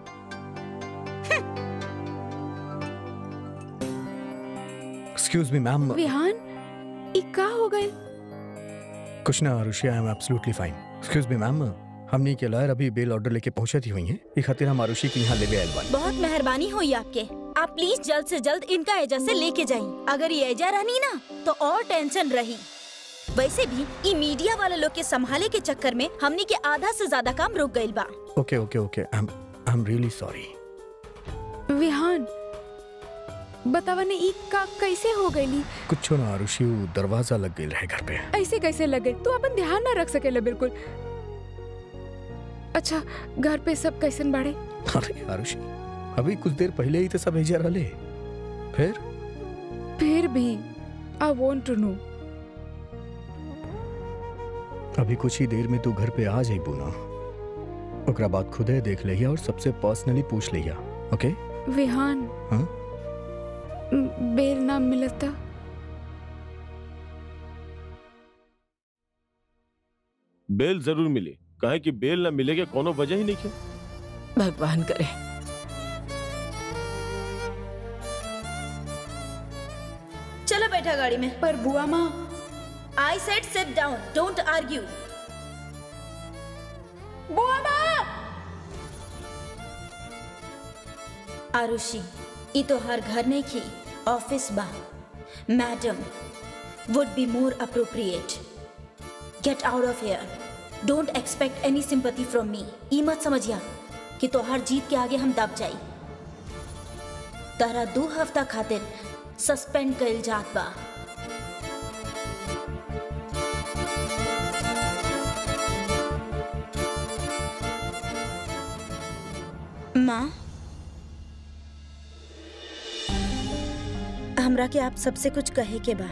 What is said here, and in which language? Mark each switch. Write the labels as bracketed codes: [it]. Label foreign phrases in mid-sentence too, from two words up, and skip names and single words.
[en] Excuse me ma'am. [bho] विहान, ई का हो गए? कुछ ना आरुषि, [en] I am absolutely fine. Excuse me ma'am, [bho] हमने के लॉयर अभी [en] bail order [bho] लेके पहुंचती हुई हैं। ये खातिर हम आरुषि के यहाँ लेवे आयल बानी। बहुत मेहरबानी हुई आपके। आप प्लीज जल्द से जल्द इनका एजा से लेके जाइए। अगर ये एजा रहनी ना तो और टेंशन रही। वैसे भी ये मीडिया वाले लोग के संभाले के चक्कर में हमने के आधा से ज्यादा काम रुक गइल बा। [en] OK OK OK, I am really sorry. [bho] विहान, बतावा ने ई का कैसे हो गई? कुछ ना आरुषि, वो दरवाजा लग गई रहे घर पे। ऐसे कैसे लगे? तू अपन ध्यान ना रख सकेला बिल्कुल। अच्छा, घर पे सब कैसन बाड़े? अरे आरुषि, अभी कुछ देर पहले ही तो सब एजा रहले। फिर [en] भी I want to know. [bho] अभी कुछ ही देर में तू घर पे आ जाइबू ना, ओकरा बाद खुदे देख लिया और सबसे पर्सनली पूछ लिया। ओके विहान? हाँ? बेल ना मिलता? बेल जरूर मिली, काहे कि बेल ना मिलेगा कोनो वजह ही नहीं है। भगवान करे। चलो बैठा गाड़ी में। पर बुआ माँ, [en] I said sit down, don't argue. [bho] बुआ माँ! आरुषि, ये तो हर घर नहीं की ऑफिस बा। [en] मैडम would be more appropriate. Get out of here. Don't expect any sympathy from me. [bho] ये मत समझिया कि तो हर जीत के आगे हम दब जाई। तारा 2 हफ्ता खातिर सस्पेंड कइल जात बा। माँ, हमरा के आप सबसे कुछ कहे के बा।